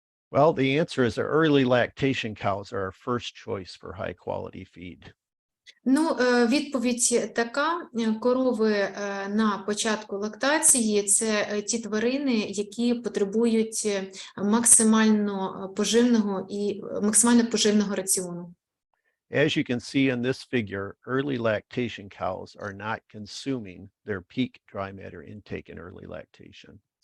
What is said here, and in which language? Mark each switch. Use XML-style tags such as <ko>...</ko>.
<en>Well, the answer is that early lactation cows are our first choice for high quality feed.</en> <uk>Ну, відповідь така: корови на початку лактації – це ті тварини, які потребують максимально поживного раціону.</uk> <en>As you can see in this figure, early lactation cows are not consuming their peak dry matter intake in early lactation.</en>